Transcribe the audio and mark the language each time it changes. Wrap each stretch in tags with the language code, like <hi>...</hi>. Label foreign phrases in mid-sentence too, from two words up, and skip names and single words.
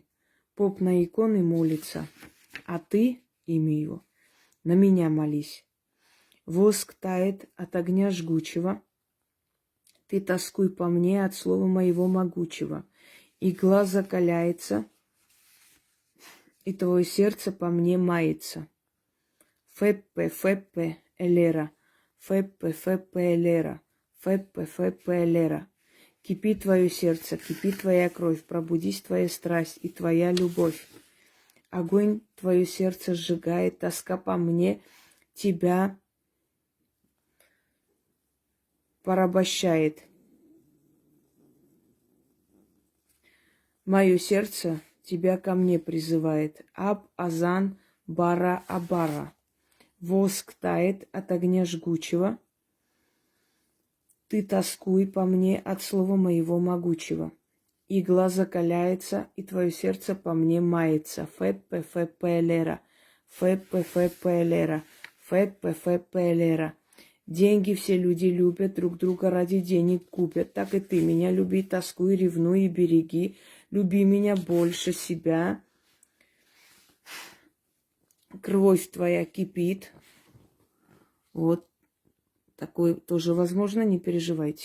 <ru>Поп на иконы молится, а ты, имя его, на меня молись. Воск тает от огня жгучего. Ты тоскуй по мне от слова моего могучего. Игла закаляется, и твое сердце по мне мается. Феппе, феппе, элера. Феппе, феппе, элера. Феппе, феппе, элера. Кипи твое сердце, кипи твоя кровь, пробудись твоя страсть и твоя любовь. Огонь твое сердце сжигает, тоска по мне тебя порабощает. Мое сердце тебя ко мне призывает. Аб азан бара абара. Воск тает от огня жгучего. Ты тоскуй по мне от слова моего могучего. Игла закаляется, и твое сердце по мне мается. Феппе, феппе, элера. Феппе, феппе, элера. Феппе, феппе, элера. Деньги все люди любят, друг друга ради денег купят. Так и ты меня люби, тоскуй, ревнуй и береги. Люби меня больше себя. Кровь твоя кипит. Вот. Такое тоже возможно, не переживайте.</ru>